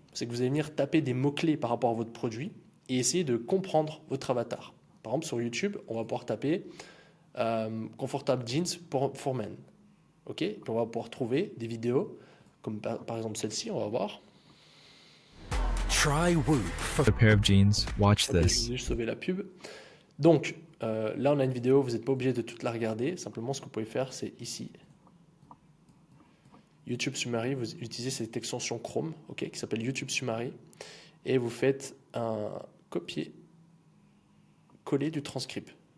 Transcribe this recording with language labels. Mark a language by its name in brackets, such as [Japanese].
[French] C'est que vous allez venir taper des mots-clés par rapport à votre produit et essayer de comprendre votre avatar. Par exemple, sur YouTube, on va pouvoir taper Comfortable Jeans for Men. Ok, et on va pouvoir trouver des vidéos, comme par exemple celle-ci, on va voir. [English] Try Whoop for a pair of jeans. Watch [French] Ok, je [English] this. [French] vous ai sauvé la pub. Donc, là, on a une vidéo, vous n'êtes pas obligé de toute la regarder. Simplement, ce que vous pouvez faire, c'est ici. YouTube Summary, vous utilisez cette extension Chrome, ok, qui s'appelle YouTube Summary, et vous faites un copier-coller du transcript.